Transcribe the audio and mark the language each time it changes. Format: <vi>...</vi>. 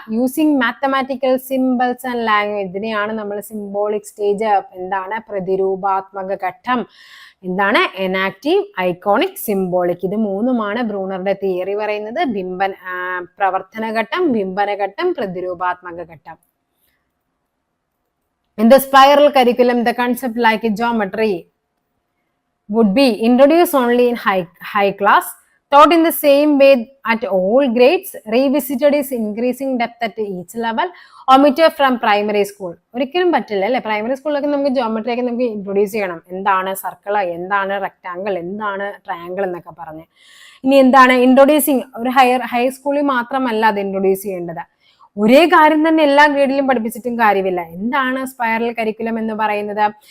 <en>using mathematical symbols and language,</en> <ml>ഇതിനെയാണ് നമ്മൾ</ml> <en>Symbolic stage.</en> <ml>എന്താണ്? പ്രതിരൂപാത്മക ഘട്ടം. എന്താണ്?</ml> <en>Enactive, iconic, symbolic.</en> <ml>ഇത് മൂന്നുമാണ് ബ്രൂണറുടെ തിയറി പറയുന്നത്. പ്രവർത്തന ഘട്ടം, ബിംബന ഘട്ടം, പ്രതിരൂപാത്മക ഘട്ടം.</ml> <en>In the spiral curriculum, the concept like geometry would be introduced only in high class, taught in the same way at all grades, revisited is increasing depth at each level, omitted from primary school.</en> <ml>ഒരിക്കലും പറ്റില്ല അല്ലെ? Primary സ്കൂളിലൊക്കെ നമുക്ക് geometry ഒക്കെ നമുക്ക് introduce ചെയ്യണം. എന്താണ് circle, എന്താണ് റെക്ടാങ്കിൾ, എന്താണ് ട്രയാങ്കിൾ എന്നൊക്കെ പറഞ്ഞ്. ഇനി എന്താണ് ഇൻട്രൊഡ്യൂസിങ്? ഒരു ഹൈ സ്കൂളിൽ മാത്രമല്ല അത് ഇൻട്രൊഡ്യൂസ് ചെയ്യേണ്ടത്. ഒരേ കാര്യം തന്നെ എല്ലാ ഗ്രേഡിലും പഠിപ്പിച്ചിട്ടും കാര്യമില്ല. എന്താണ് സ്പൈറൽ കരിക്കുലം എന്ന് പറയുന്നത്?</ml>